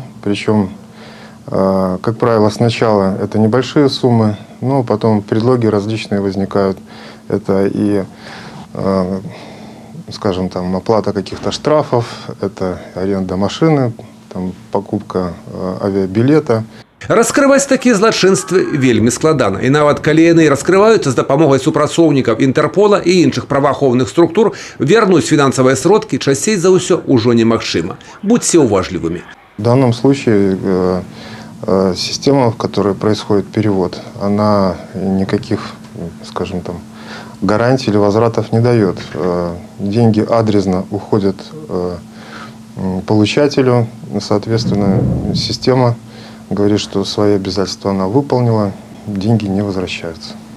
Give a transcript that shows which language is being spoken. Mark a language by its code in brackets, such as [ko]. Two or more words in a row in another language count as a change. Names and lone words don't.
[ru] Причем, как правило, сначала это небольшие суммы, но потом предлоги различные возникают. Это и, скажем, там, оплата каких-то штрафов, это аренда машины, там, покупка авиабилета. [be] Раскрываць такія злачынствы вельмі складана. І нават калі яны раскрываюцца з дапамогай супрацоўнікаў Інтэрпола і іншых праваахоўных структур, вернуць фінансавыя сродкі часцей за ўсё ўжо немагчыма. Будьце уважлівымі. [ru] В данном случае система, в которой происходит перевод, она никаких, скажем, там, гарантий или возвратов не дает. Деньги адресно уходят получателю, соответственно, система говорит, что свои обязательства она выполнила, деньги не возвращаются.